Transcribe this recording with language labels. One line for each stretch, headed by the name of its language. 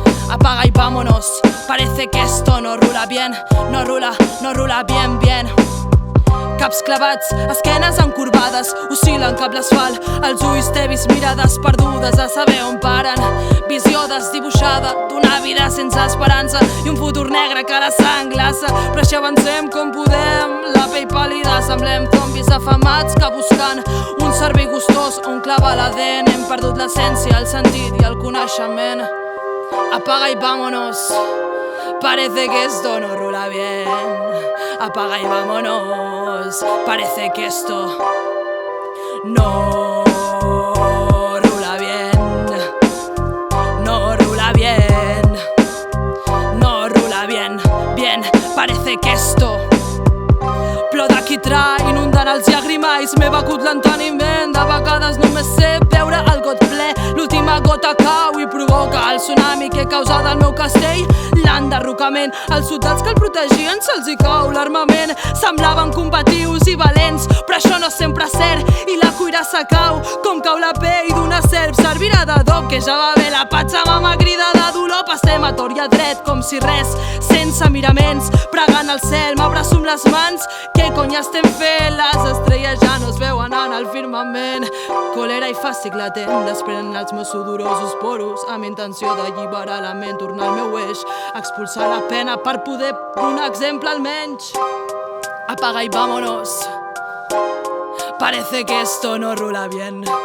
Spanish: Apaga y vámonos, parece que esto no rula bien. No rula bien, bien.
Catalan: Caps clavats, esquenes encorbades, oscil·len cap l'asfalt, els ulls tevis, mirades perdudes a saber on paren. Visió desdibuixada d'una vida sense esperança i un futur negre que la sang glaça. Però així avancem com podem, la pell pàl·lida, semblem zombis afamats que buscant un cervell gustós on clava la dent. Hem perdut l'essència, el sentit i el coneixement.
Spanish: Apaga y vámonos, parece que esto no rula bien. Apaga y vámonos, parece que esto no rula bien. No rula bien, no rula bien, bien, parece que esto.
Catalan: Plor de quitrà inundant els llagrimais, m'he begut l'enteniment, de vegades només sé veure el got ple. L'última gota cau i provoca el tsunami que he causat al meu castell. L'enderrocament, els soldats que el protegien se'ls hi cau l'armament. Semblaven combatius i valents, però això no sempre és cert i la cuirassa cau com cau la pell d'una serp. Servirà d'adob que ja va bé la patxamama, crida de dolor. Passem a tor i a dret com si res, sense miraments, pregant al cel, m'abraço amb les mans. Què cony estem fent? Les estrelles ja no es veuen en el firmament. Còlera i fàstic latent desprenen els meus sudorosos poros amb intenció d'alliberar la ment, tornar al meu eix, expulsar la pena per poder donar exemple almenys.
Spanish: Apaga y vámonos, parece que esto no rula bien.